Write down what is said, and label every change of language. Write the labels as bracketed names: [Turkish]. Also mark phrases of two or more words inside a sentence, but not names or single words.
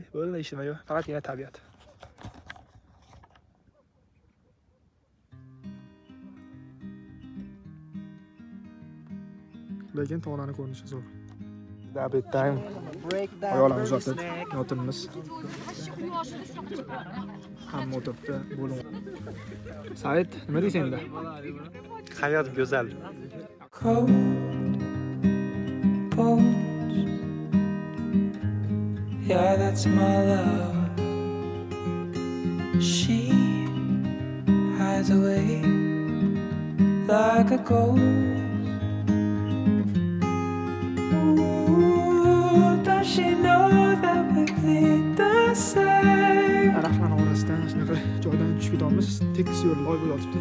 [Uzbek] Bo'ldi, ishim yo'q, faqatgina tabiat. Lekin tog'larning ko'rinishi zo'r. [English] Double time. [Uzbek] Oyoqlarni uzatib yotirmiz. Hamma o'tiribdi, bo'ling. Said, nima deysan endi? Hayot go'zal. [English] Cold bones. Yeah, that's my love. She hides away like a ghost. Ooh, does she know that we bleed the same? [Uzbek] Daraxtlar orasidan shunaqa joydan tushib ketamiz. Tekis yo'l loy bo'lib yotibdi.